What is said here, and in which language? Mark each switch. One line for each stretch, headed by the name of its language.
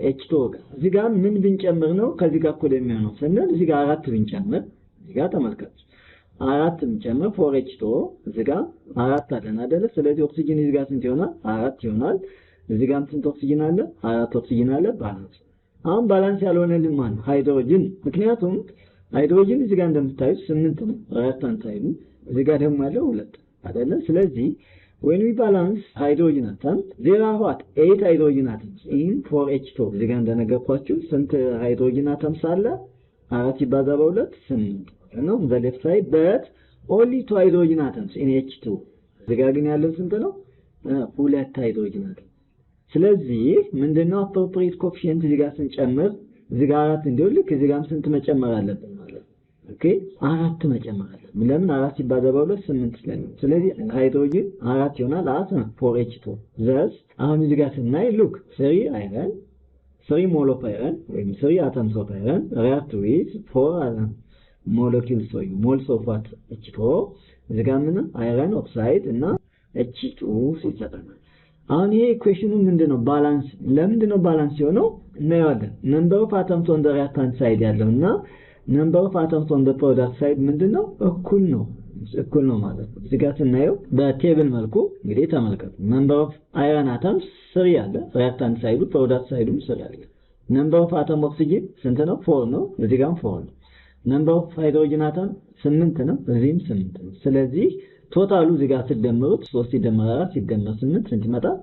Amharic: H2 ጋር። እዚህ ጋር ምን ብንጨምር ነው ከዚህ ጋር እኩል የሚሆነው ስንል እዚህ ጋር 4 ብንጨምር እዚህ ጋር ተመልከቱ 4 ብንጨምር 4H2 እዚህ ጋር 4 አለን አይደለ? ስለዚህ ኦክሲጅን እዚህ ጋር ስንት ይሆናል? 4 ይሆናል። እዚህ ጋር ስንት ኦክሲጅን አለ? 4 ኦክሲጅን አለ። ባላንስ አሁን ባላንስ ያልሆነልን ማለት ነው ሃይድሮጅን። ምክንያቱም ሃይድሮጅን እዚህ ጋር እንደምታዩት 8 ነው reactant ሳይዱ፣ እዚህ ጋር ደግሞ ያለው 2 አይደለ?
English: ስለዚህ when we balance hydrogen atoms there are what 8 hydrogen atoms in 4H2
Amharic: እዚህ ጋር እንደነገርኳችሁ ስንት
English: hydrogen atoms አለ?
Amharic: 4 ሲባዛ በ2 8 ነው
English: the left side but only 2 hydrogen atoms in H2
Amharic: እዚህ ጋር ግን ያለው ስንት ነው? 2 hydrogen atoms። ስለዚህ ምንድነው appropriate coefficient እዚህ ጋር ስንጨምር እዚህ ጋር 4 እንዲሆን ልክ እዚህ ጋርም ስንት መጨመር አለብን ማለት ነው? ኦኬ 4 መጨመር አለብን። ለምን 4 ሲባዛ በ2 8 ስለሚሆን ስለዚህ ሃይድሮጅን 4 ይሆናል 4H2 thus አሁን እዚህ ጋር ስናይ
English: look 3 iron 3 mole of iron
Amharic: ወይም
English: 3 atoms of iron react with 4 molecules or moles of what?
Amharic: H2 እዚህ ጋር ምን iron oxide እና H2 ሲሰጠናል። አሁን ይሄ ኢኩዌሽኑ ምንድነው? ባላንስ። ለምንድነው ባላንስ የሆነው?
English: እናየዋለን። number of atoms on the reactant side ያለውና number of atoms on the product side ምንድነው?
Amharic: እኩል ነው ማለት ነው። እዚህ ጋር ስናየው በቴብል መልኩ እንግዲህ ተመልከቱ።
English: number of iron atoms
Amharic: 3 አለ reactant ሳይዱ፣ product ሳይዱም 3 አለ።
English: number of atom oxygen
Amharic: ስንት ነው? 4 ነው። እዚህ ጋርም 4 ነው። number of hydrogen atom 8 ነው። እዚህም 8 ነው። ስለዚህ ቶታሉ እዚህ ጋር ሲደመሩት 3 ሲደመር 4 ሲደመር 8 ስንት ይመጣል?